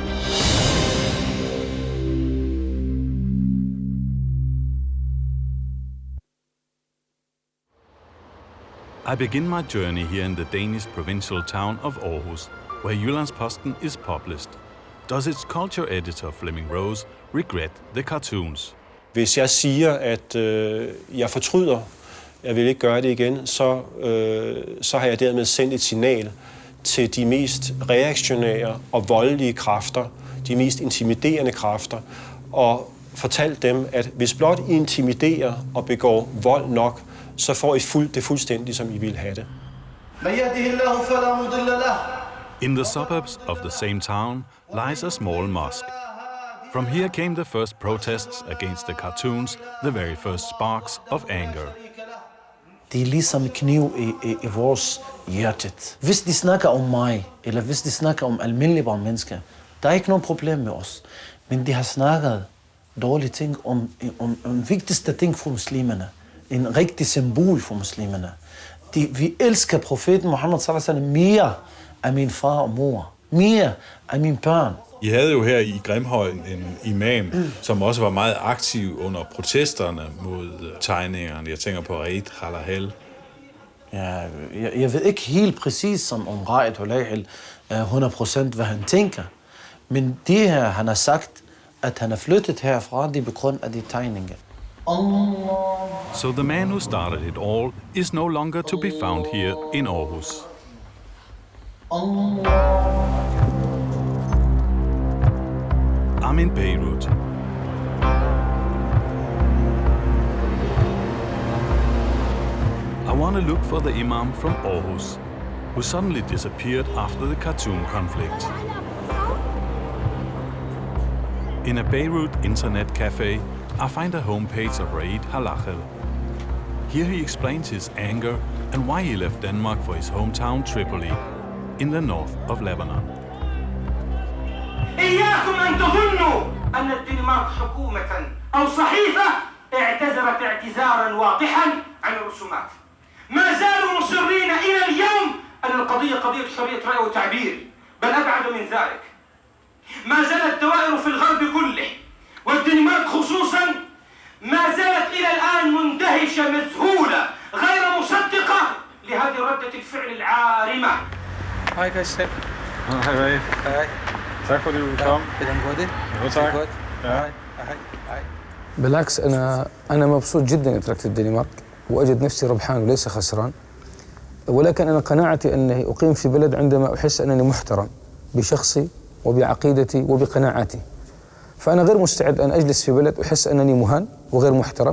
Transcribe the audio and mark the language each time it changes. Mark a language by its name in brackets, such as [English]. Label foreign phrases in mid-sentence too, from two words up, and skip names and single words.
[English] I begin my journey here in the Danish provincial town of Aarhus, where Jyllands-Posten is published. Does its culture editor Flemming Rose regret the cartoons? [Danish] Hvis jeg siger, at jeg fortryder, jeg vil ikke gøre det igen, så har jeg dermed sendt et signal til de mest reaktionære og voldelige kræfter, de mest intimiderende kræfter, og fortalt dem, at hvis blot I intimiderer og begår vold nok, så får I det fuldstændig, som I vil have det. [English] In the suburbs of the same town lies a small mosque. From here came the first protests against the cartoons, the very first sparks of anger. [Danish] Det er ligesom kniv i vores hjertet. Hvis de snakker om mig, eller hvis de snakker om almindelige mennesker, der er ikke noget problem med os. Men de har snakket dårlige ting om vigtigste ting for muslimerne. En rigtig symbol for muslimerne. Vi elsker profeten Muhammed [Arabic] صلى الله عليه وسلم [Danish] mere af min far og mor. Mere af mine børn. I havde jo her i Grimhøj en imam, som også var meget aktiv under protesterne mod tegningerne. Jeg tænker på Raid Halahel. Ja, jeg ved ikke helt præcis om Raid Halahel 100% hvad han tænker. Men det her, han har sagt, at han er flyttet herfra, det er på grund af de tegninger. [English] So the man who started it all is no longer to be found here in Aarhus. I'm in Beirut. I want to look for the imam from Aarhus. who suddenly disappeared after the Khartoum conflict. In a Beirut internet cafe, I find a homepage of Raid Halachel. Here he explains his anger and why he left Denmark for his hometown Tripoli, in the north of Lebanon. [Arabic] إياكم أن تظنوا أن الدنمارك حكومة أو صحيفة اعتذرت اعتذارا واضحا عن الرسومات. ما زالوا مصرين إلى اليوم أن القضية قضية حرية رأي وتعبير، بل أبعد من ذلك. ما زالت الدوائر في الغرب كله والدنمارك خصوصا ما زالت إلى الآن مندهشة مذهولة غير مصدقة لهذه ردة الفعل العارمة. [Danish] Hej Christian. Hej Ray. Hej. Tak fordi du kom. Er det godt? Jo, tak. Hej. Hej. [Arabic] بالعكس أنا مبسوط جدا إني تركت الدنمارك وأجد نفسي ربحان وليس خسران، ولكن أنا قناعتي أني أقيم في بلد عندما أحس أنني محترم بشخصي وبعقيدتي وبقناعاتي. فأنا غير مستعد أن أجلس في بلد أحس أنني مهان وغير محترم.